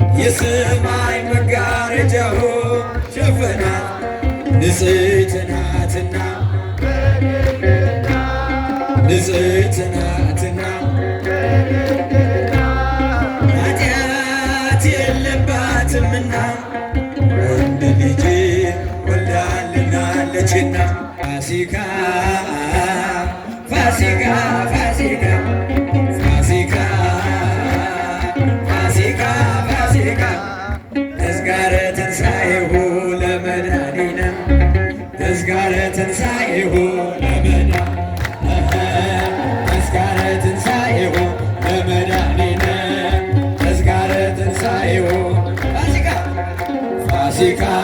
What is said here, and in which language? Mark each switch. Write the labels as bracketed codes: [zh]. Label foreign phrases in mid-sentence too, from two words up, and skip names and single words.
[am] የሰማይ መጋረጃው ሸፈናት ንጽሕት ናትና ንጽሕት ናትና ኃጢአት የለባትምና ወንድ ልጅ ወልዳልናለችና ፋሲካ [gez] ፋሲካ ፋሲካ ፋሲካ ፋሲካ ፋሲካ ተዝካረ ትንሣኤሁ ለመድኃኒነ ተዝካረ ትንሣኤሁ ተዝካረ ትንሣኤሁ ለመድኃኒነ ተዝካረ ትንሣኤሁ ፋሲካ ፋሲካ